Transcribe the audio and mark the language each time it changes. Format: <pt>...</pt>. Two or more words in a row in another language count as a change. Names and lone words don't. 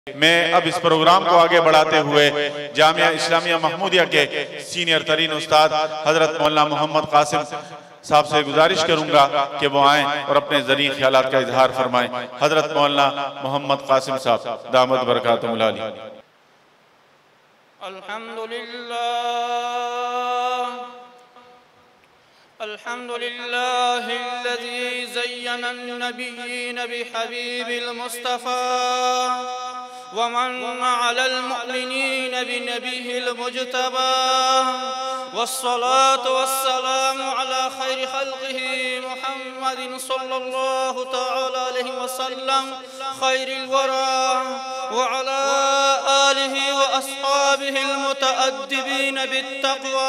<hi>मैं अब इस प्रोग्राम को आगे बढ़ाते हुए जामिया इस्लामिया महमूदिया के सीनियर तरीन उस्ताद हजरत मौलाना मोहम्मद कासिम साहब से गुजारिश करूंगा कि वो आएं और अपने ज़रिए ख्यालात का इजहार फरमाएं। हजरत मौलाना मोहम्मद कासिम साहब</hi> <ar>دامت بركاته العالي. الحمد لله الذي زين النبيين بحبيب المصطفى ومن على المؤمنين بنبيه المجتبى والصلاة والسلام على خير خلقه محمد صلى الله تعالى عليه وسلم خير الورى وعلى آله وأصحابه المتأدبين بالتقوى.</ar>